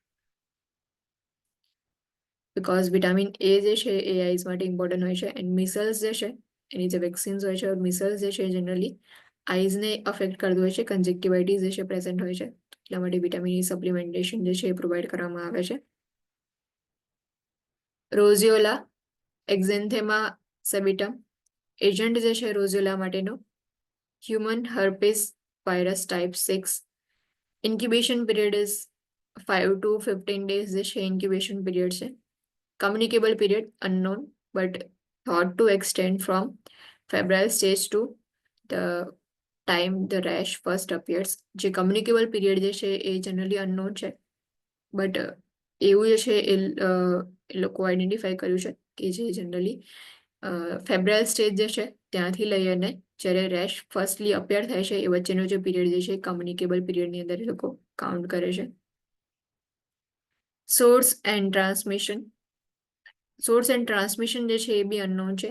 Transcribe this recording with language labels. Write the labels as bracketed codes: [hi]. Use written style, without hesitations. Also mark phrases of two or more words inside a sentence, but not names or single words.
[en] Because vitamin A [gu] જે છે એ આઈઝ માટે ઇમ્પોર્ટન્ટ હોય છે [en] and measles [gu] જે છે એની જે વેક્સિન્સ હોય છે, મિસલ્સ જે છે [en] generally eyes affect [gu] કરતું હોય છે, કન્જક્ટિવાઇટીસ જે છે પ્રેઝન્ટ હોય છે, એટલા માટે [en] vitamin E supplementation [gu] જે છે એ પ્રોવાઈડ કરવામાં આવે છે. [en] Roseola exanthema subitum agent [gu] જે છે [en] રોઝિયોલા માટેનો human herpes virus type 6. Incubation period is 5 to 15 days [gu] જે છે [en] incubation period છે. Communicable period unknown but thought to extend from febrile stage to the time the rash first appears. [gu] જે [en] communicable period [gu] જે છે એ [en] generally unknown [gu] છે બટ એવું જે છે એ લોકો આઈડેન્ટિફાઈ કર્યું છે કે જે [en] generally febrile stage [gu] જે છે ત્યાંથી લઈ અને જ્યારે [en] rash firstly appear [gu] થાય છે એ વચ્ચેનો જે પીરિયડ જે છે [en] communicable period [gu] અંદર એ લોકો કાઉન્ટ કરે છે. [en] Source and transmission [gu] જે છે એ [en] be unknown [gu] છે.